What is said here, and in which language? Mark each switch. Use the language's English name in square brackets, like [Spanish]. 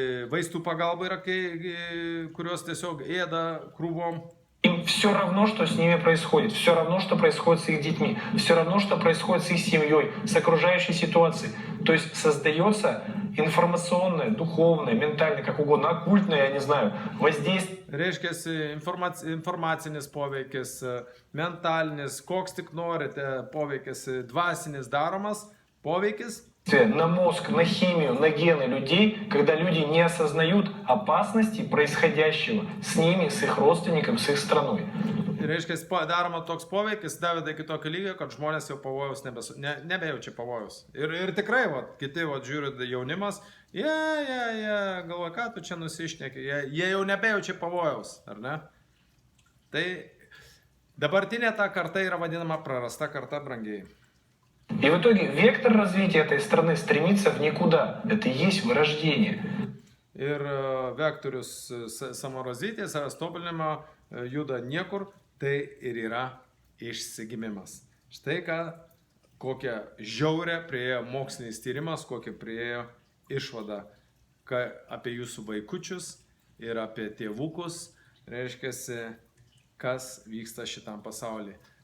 [Lithuanian] Vaistų pagalba yra, kurios tiesiog ėda krūvom. [Russian] Им все равно, что с ними происходит, все равно, что происходит с их детьми, все равно, что происходит с их семьей, с окружающей ситуацией. То есть создается информационное, духовное, ментальное, как угодно, оккультное, я не знаю, воздействие. [Lithuanian] Reiškia, informacinis poveikis, mentalinis, koks tik norite poveikis, dvasinis daromas poveikis. [Russian] На мозг, на химию, на гены людей, когда люди не осознают опасности происходящего с ними, с их родственниками, с их страной. [Lithuanian] Reiškia, daroma toks poveikis, daveda iki tokio lygio, kad žmonės jau pavojaus nebejaučia pavojaus. Ir tikrai, kiti žiūri jaunimas, jie galvoja, ką tu čia nusišneki, jie jau nebejaučia pavojaus, ar ne? Tai dabartinė ta karta yra vadinama prarasta karta, brangiai. [Russian] И в итоге вектор развития этой страны стремится в никуда. Это и есть вырождение. [Lithuanian] Ir vektorius samorazvytės, savęs tobulinimo juda niekur, tai ir yra išsigimimas. Štai kokią žiaurę prieėjo mokslinis tyrimas, kokią prieėjo išvada apie jūsų vaikučius ir apie tėvukus, reiškia, kas vyksta šitam pasaulyje.